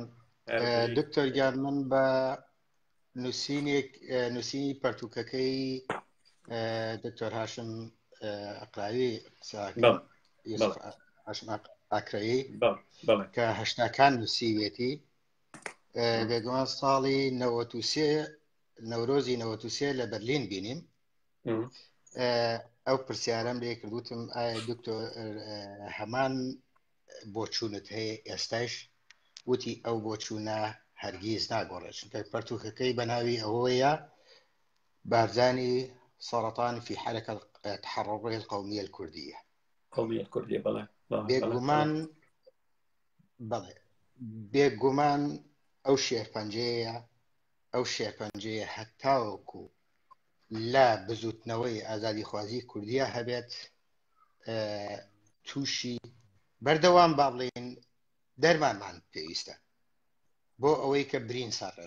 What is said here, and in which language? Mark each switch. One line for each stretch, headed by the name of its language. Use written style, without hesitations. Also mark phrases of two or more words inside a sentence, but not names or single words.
Central Kurdish: دکتۆر گیان من بە نووسینی پەرتووکەکەی دکتۆر هاشم ئەقراوی هاشم ئاکرایی کە هەشتاکان نووسیوێتی بێگومان ساڵی 93 نەورۆزی 93 لە بەرلین بینیم. ئەو پرسیارەم لێ کردوتم ئایا دکتۆر هەمان بۆچوونت هەیە ئێستاش؟ وتی ئەو بۆچوونە هەرگیز ناگۆڕێت، چونکە پەرتووکەکەی بەناوی ئەوەیە بارزانی
Arabic: سرطان في حركة التحرر القومية الكردية. قومية الكردية بلى.
Central Kurdish: بێگومان ئەو شێرپەنجەیە هەتاوەکو لا بزوتنەوەی ئازادی خوازی کوردیە هەبێت تووشی بەردەوام با بڵێن دەرمانمان پێویستە بۆ ئەوەی کە برین ساڕێژ.